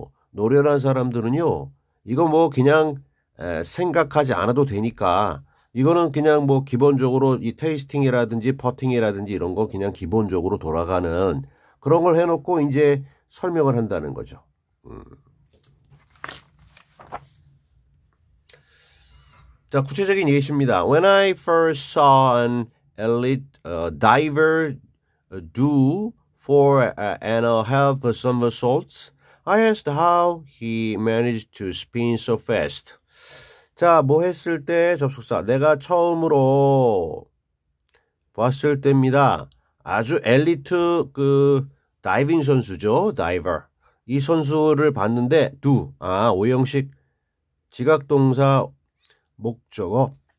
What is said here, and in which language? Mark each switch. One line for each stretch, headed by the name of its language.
Korean: 노련한 사람들은요. 이거 뭐 그냥 생각하지 않아도 되니까 이거는 그냥 뭐 기본적으로 이 테이스팅이라든지 퍼팅이라든지 이런 거 그냥 기본적으로 돌아가는 그런 걸 해놓고 이제 설명을 한다는 거죠. 자, 구체적인 예시입니다.
English: When I first saw an elite diver do 4.5 somersaults, I asked how he managed to spin so fast.
Korean: 자, 뭐 했을 때 접속사. 내가 처음으로 봤을 때입니다. 아주 엘리트 그 다이빙 선수죠. 다이버. 이 선수를 봤는데 do. 오형식 지각동사 목적어.